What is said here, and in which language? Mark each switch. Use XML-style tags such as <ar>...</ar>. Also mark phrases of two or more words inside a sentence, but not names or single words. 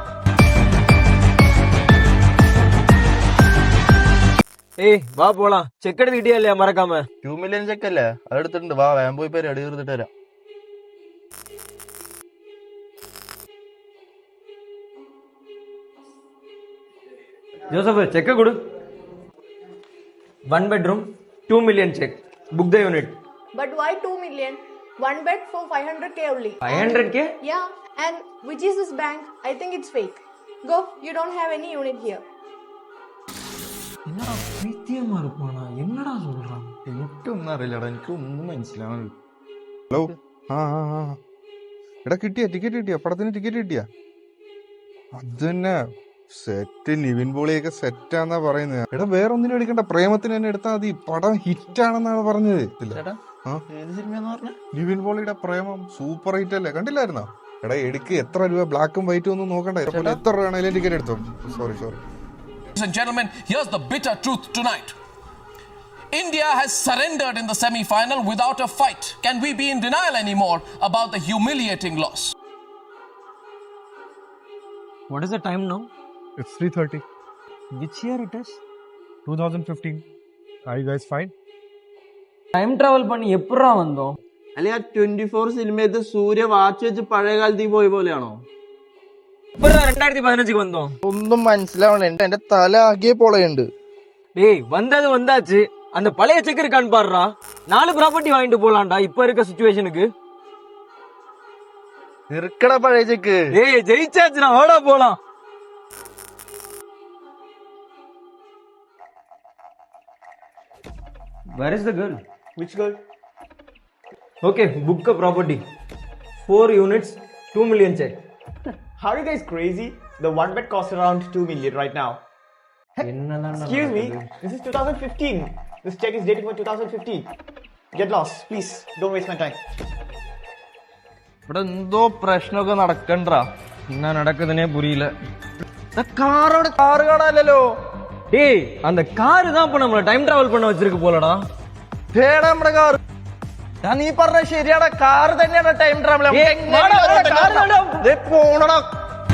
<ml>ഏയ് വാ പോളാം, ചെക്ക് എടുത്ത് കിട്ടിയല്ലേ മറക്കാമ. 2 million ചെക്കല്ലേ, അതെടുത്തിട്ടുണ്ട്. വാ വേഗം പോയി പേര് അടി തീർത്തിട്ട് വരാം. ജോസഫ് ചെക്ക് കൊടു.</ml> <en>1 bedroom 2 million check. Book the unit. But why 2 million? One bed for 500k only. 500k? Yeah, and which is this bank? I think it's fake. Go, you don't have any unit here.</en> <ta>என்னடா பைத்தியமா இருப்பானா, என்னடா சொல்றான்?</ta> <ml>എനിക്കൊന്നും അറിയില്ലടാ, എനിക്കൊന്നും മനസ്സിലാവുന്നില്ല. ഹലോ, എടാ കിട്ടിയ ടിക്കറ്റ് കിട്ടിയ പടത്തിന് ടിക്കറ്റ് കിട്ടിയ? അത് തന്നെ സെറ്റ്. നിവിൻ പോളിയൊക്കെ സെറ്റാന്നാ പറയുന്നത്. എടാ വേറെ ഒന്നിനും എടുക്കണ്ട, പ്രേമത്തിന് തന്നെ എടുത്താൽ മതി. പടം ഹിറ്റാണെന്നാണ് പറഞ്ഞത്. നിവിൻ പോളിയുടെ പ്രേമം സൂപ്പർ ഹിറ്റ് അല്ലേ, കണ്ടില്ലായിരുന്നോ? എടാ എടുക്ക്, എത്ര രൂപ, ബ്ലാക്കും വൈറ്റും ഒന്നും നോക്കണ്ട, എത്ര രൂപ ആണെങ്കിലും ടിക്കറ്റ് എടുത്തോ. സോറി.</ml> <en>Ladies and gentlemen, here's the bitter truth tonight. India has surrendered in the semi-final without a fight. Can we be in denial anymore about the humiliating loss? What is the time now? It's 3:30. Which year it is? 2015. Are you guys fine? Time travel</en> <ta>பண்ணி எப்பறா வந்தோம்?</ta> <ml>അല്ലെങ്കിൽ ആ 24 സിനിമയത്ത് സൂര്യ വാച്ച് വെച്ച് പഴയ കാലത്ത് പോയ പോലെയാണോ?</ml> <ta>2015 வந்தோம்.</ta> <ml>ഒന്നും മനസ്സിലാവണ, എന്റെ തല ആകെ പൊളയുണ്ട്.</ml> <ta>டேய் வந்தது வந்தாச்சு, அந்த பழைய செக் இருக்கான்னு பாருடா. 4 ப்ராப்பர்ட்டி வாங்கிட்டு போலாம்டா இப்ப இருக்க சிச்சுவேஷனுக்கு.</ta> <ml>നിൽക്കട പഴയ ചെക്ക്.</ml> <ta>டேய் ஜெயிச்சாச்சுடா, வாடா போலாம்.</ta> <en>Where is the girl? Which girl? Okay, book a property. 4 units, 2 million check. How are you guys crazy? The one bed costs around 2 million right now. Excuse me, this is 2015. This check is dated for 2015. Get lost, please. Don't waste my time.</en> <ml>ഇവിടെ എന്തോ പ്രശ്നമൊക്കെ നടക്കണ്ടാ.</ml> <ta>என்ன நடக்குதுன்னே புரியல.</ta> <ml>കാറ് കാണാനല്ലോ.</ml> <ta>டேய் அந்த கார் தான் இப்ப நம்மள</ta> <en>time travel</en> <ta>பண்ண வச்சிருக்கு പോലടാ.</ta> <ml>ഏടാ നമ്മുടെ കാറ്? നീ പറഞ്ഞ ശരിയാടാ, കാറ് തന്നെയാണ്</ml> <en>time travel.</en> <ml>പോണടാ.</ml>